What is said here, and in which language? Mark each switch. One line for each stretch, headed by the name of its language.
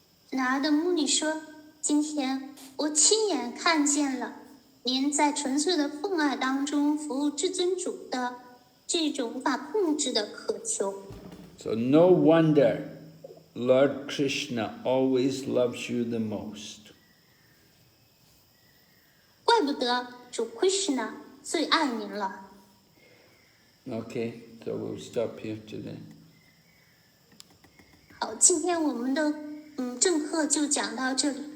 Chinese: 拿的穆尼说：“今天我亲眼看见了您在纯粹的奉爱当中服务至尊主的这种无法控制的渴求。”
English: So no wonder Lord Krishna always loves you the most.
Chinese: 怪不得主 Krishna 最爱您了。
English: Okay, so we'll stop here today.
Chinese: 好，今天我们的正课就讲到这里。